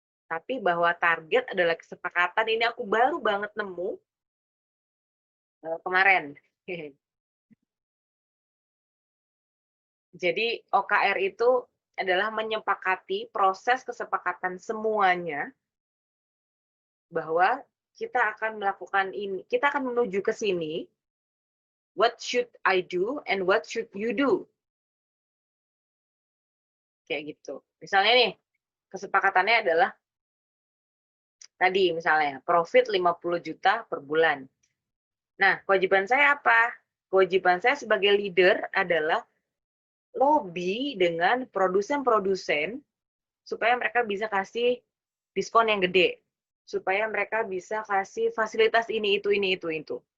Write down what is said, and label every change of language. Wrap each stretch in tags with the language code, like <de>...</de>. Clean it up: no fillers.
<id>Tapi bahwa target adalah kesepakatan, ini aku baru banget nemu kemarin. Jadi OKR itu adalah menyepakati proses kesepakatan semuanya bahwa kita akan melakukan ini, kita akan menuju ke sini.</id> <en>What should I do and what should you do?</en> <id>Kayak gitu. Misalnya nih, kesepakatannya adalah tadi misalnya profit 50 juta per bulan. Nah, kewajiban saya apa? Kewajiban saya sebagai leader adalah lobby dengan produsen-produsen supaya mereka bisa kasih diskon yang gede, supaya mereka bisa kasih fasilitas ini, itu.</id>